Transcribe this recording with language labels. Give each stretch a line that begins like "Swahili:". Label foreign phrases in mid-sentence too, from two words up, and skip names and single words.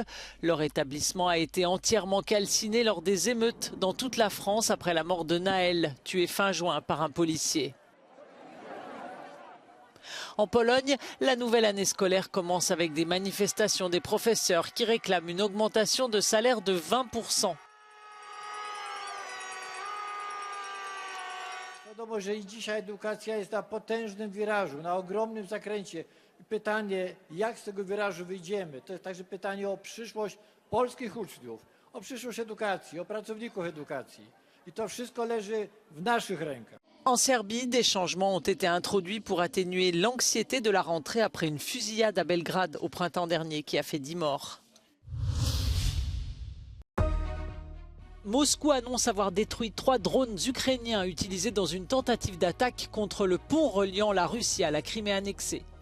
French: Leur établissement a été entièrement calciné lors des émeutes dans toute la France après la mort de Naël, tué fin juin par un policier. En Pologne, la nouvelle année scolaire commence avec des manifestations des professeurs qui réclament une augmentation de salaire de 20%.
Polish: Wiadomo, że i dzisiaj edukacja jest na potężnym wirażu, na ogromnym zakręcie. Pytanie, jak z tego wirażu wyjdziemy? To jest także pytanie o przyszłość polskich uczniów, o przyszłość edukacji, o pracowników edukacji. I to wszystko leży w naszych rękach.
French: En Serbie, des changements ont été introduits pour atténuer l'anxiété de la rentrée après une fusillade à Belgrade au printemps dernier qui a fait 10 morts. Moscou annonce avoir détruit 3 drones ukrainiens utilisés dans une tentative d'attaque contre le pont reliant la Russie à la Crimée annexée.